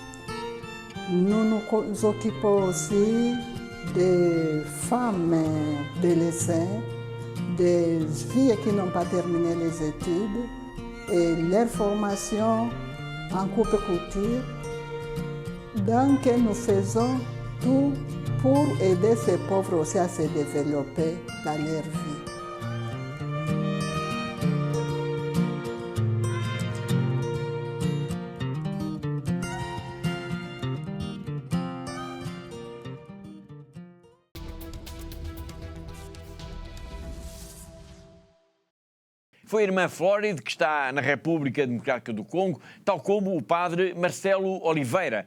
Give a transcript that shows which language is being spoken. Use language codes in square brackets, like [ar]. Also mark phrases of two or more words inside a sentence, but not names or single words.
[fr] Nous nous occupons aussi des femmes délaissées, des filles qui n'ont pas terminé les études et leur formation en coupe-couture. Donc nous faisons tout pour aider ces pauvres aussi à se développer dans leur vie. [pt] Foi a irmã Floride, que está na República Democrática do Congo, tal como o padre Marcelo Oliveira.